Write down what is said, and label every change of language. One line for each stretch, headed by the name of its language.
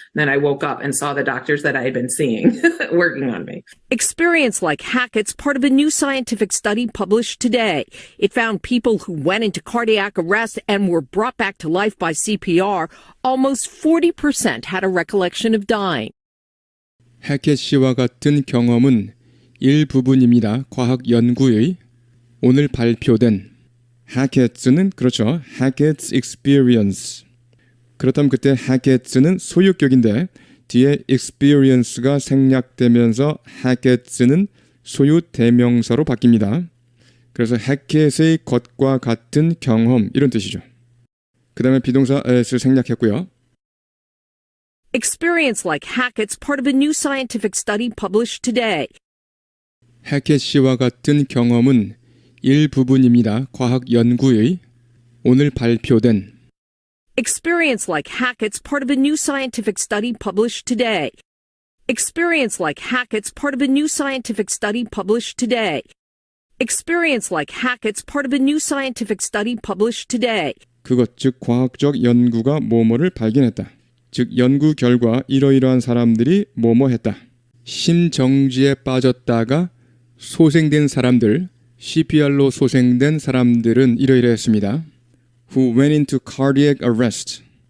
English: Then I woke up and saw the doctors that I had been seeing working on me. Experience like Hackett's part of a new scientific study published today. It found people who went into cardiac arrest and were brought back to life by CPR, almost 40% had a recollection of dying.
Korean: 해켓 씨와 같은 경험은 일부분입니다. 과학 연구의 오늘 발표된 해켓스는 그렇죠.
English: Hackett's experience.
Korean: 그렇다면 그때 해켓스는 소유격인데 뒤에 experience가 생략되면서 해켓스는 소유 대명사로 바뀝니다. 그래서 해켓의 것과 같은 경험 이런 뜻이죠. 그 다음에 비동사 as를 생략했고요.
English: Experience like Hackett's part of a new scientific study published today.
Korean: 해켓 씨와 같은 경험은 일부분입니다. 과학 연구의 오늘 발표된
English: Experience like Hackett's part of a new scientific study published today. Experience like Hackett's part of a new scientific study published today. Experience like Hackett's part of a new scientific study published today.
Korean: 그것 즉 과학적 연구가 뭐뭐를 발견했다. 즉 연구 결과 이러이러한 사람들이 뭐뭐했다. 심정지에 빠졌다가 소생된 사람들, CPR로 소생된 사람들은 이러이러했습니다.
English: Who went into cardiac arrest.